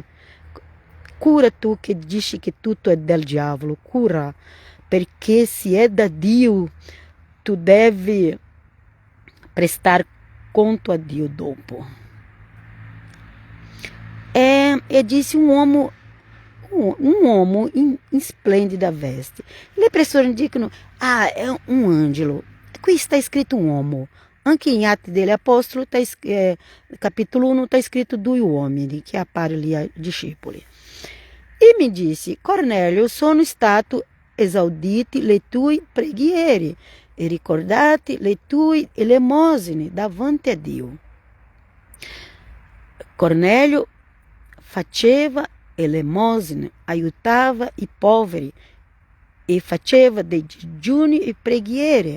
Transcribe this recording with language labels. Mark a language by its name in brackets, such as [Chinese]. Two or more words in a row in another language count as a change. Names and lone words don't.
[Italian] Cura tu che dici che tutto è del diavolo, cura, perché se è da Dio, tu devi prestar conto a Dio dopo. E disse um uomo in splendida veste. Le persone dicono, è un angelo. Qui [Portuguese] está escrito um [Italian] uomo. Anche in Atti degli Apostoli, capítulo 1, [Portuguese] está escrito [Italian] 2 uomini che appare lì ai discepoli. E mi disse, Cornélio, sono stato esauditi le tue preghiere e ricordati le tue elemosine davanti a Dio. Cornélio faceva elemosine, aiutava i poveri e faceva dei digiuni e preghiere.